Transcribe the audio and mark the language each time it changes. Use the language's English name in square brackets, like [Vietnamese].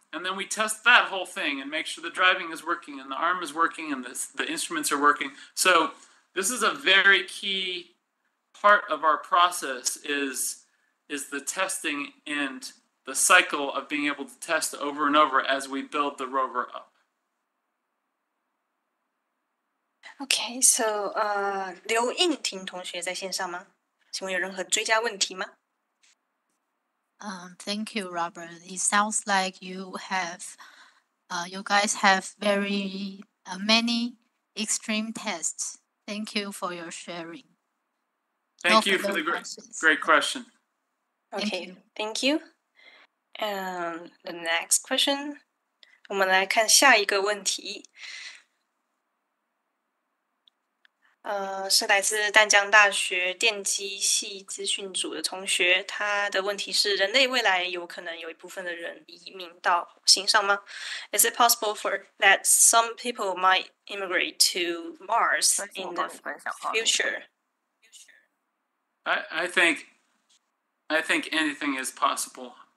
[English] And then we test that whole thing and make sure the driving is working and the arm is working and the instruments are working. So this is a very key part of our process is the testing and the cycle of being able to test over and over as we build the rover up. Okay, so [Chinese] 刘应婷同学在线上吗？请问有任何追加问题吗？ [English] Thank you, Robert. It sounds like you guys have very many extreme tests. Thank you for your sharing. Thank you for the great question. Okay, thank you. And the next question, [Chinese] 我们来看下一个问题。是来自淡江大学电机系资讯组的同学，他的问题是：人类未来有可能有一部分的人移民到火星上吗 ？ [English] Is it possible for that some people might immigrate to Mars in the future? I think anything is possible.